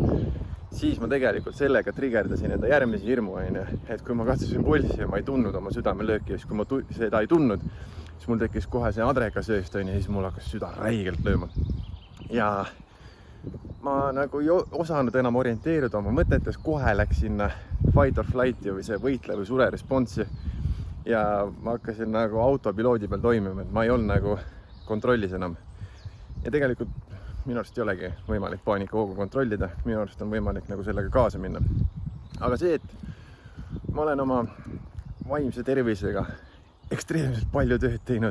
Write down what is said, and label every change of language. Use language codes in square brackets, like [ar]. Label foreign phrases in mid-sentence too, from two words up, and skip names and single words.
[et] Siis ma tegelikult sellega triggerdasin enda järgmise hirmu, et kui ma katsusin pulsi ja ma ei tundnud oma südamelööki, ja siis kui ma seda ei tundnud, siis mul tekkis kohe see adrekasööst, ja siis mul hakkas süda räigelt lööma. Ja ma nagu ei osanud enam orienteeruda oma mõtetes, kohe läks sinna [en] fight or flight [et] või see võitle või sure responsi. Ja ma hakkasin nagu autopiloodi peal toimima, et ma ei olnud nagu kontrollis enam. Ja tegelikult minu arust ei olegi võimalik paanikahoogu kontrollida. Minu arust on võimalik nagu sellega kaasa minna. Aga see, et ma olen oma vaimse tervisega ekstreemselt palju tööd teinud.